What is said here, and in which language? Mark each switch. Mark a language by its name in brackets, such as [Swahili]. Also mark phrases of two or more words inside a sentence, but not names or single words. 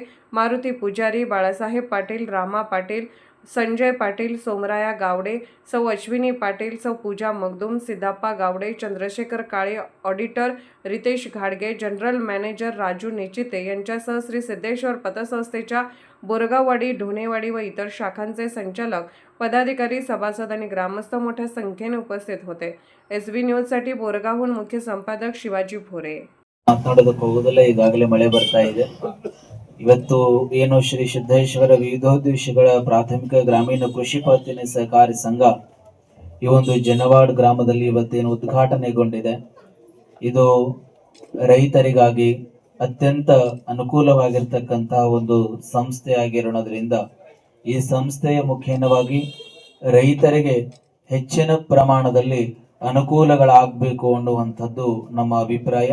[Marathi] मारुती पुजारी, बाळासाहेब पाटील, रामा पाटील, संजय पाटील, सोमराया गावडे, सौ अश्विनी पाटील, सौ पूजा मगदुम, सिद्धाप्पा गावडे, चंद्रशेखर काळे, ऑडिटर रितेश घाडगे, जनरल मॅनेजर राजू नेचिते यांच्यासह श्री सिद्धेश्वर पतसंस्थेच्या बोरगाववाडी, ढोणेवाडी व इतर शाखांचे संचालक, पदाधिकारी, सभासद आणि ग्रामस्थ मोठ्या संख्येने उपस्थित होते. SB न्यूजसाठी बोरगावहून मुख्य संपादक शिवाजी भोरे. [Kannada] ಮಾತನಾಡೋದಕ್ಕೆ ಹೋಗೋದಲ್ಲ, ಈಗಾಗಲೇ ಮಳೆ ಬರ್ತಾ ಇದೆ. ಇವತ್ತು ಏನು ಶ್ರೀ ಸಿದ್ದೇಶ್ವರ ವಿವಿಧೋದ್ದೇಶಗಳ ಪ್ರಾಥಮಿಕ ಗ್ರಾಮೀಣ ಕೃಷಿ ಪತ್ತಿನ ಸಹಕಾರಿ ಸಂಘ ಈ ಒಂದು ಜನವಾಡ್ ಗ್ರಾಮದಲ್ಲಿ ಇವತ್ತೇನು ಉದ್ಘಾಟನೆಗೊಂಡಿದೆ. ಇದು ರೈತರಿಗಾಗಿ ಅತ್ಯಂತ ಅನುಕೂಲವಾಗಿರ್ತಕ್ಕಂತಹ ಒಂದು ಸಂಸ್ಥೆಯಾಗಿರೋದ್ರಿಂದ ಈ ಸಂಸ್ಥೆಯ ಮುಖೇನವಾಗಿ ರೈತರಿಗೆ ಹೆಚ್ಚಿನ ಪ್ರಮಾಣದಲ್ಲಿ ಅನುಕೂಲಗಳಾಗಬೇಕು ಅನ್ನುವಂಥದ್ದು ನಮ್ಮ ಅಭಿಪ್ರಾಯ.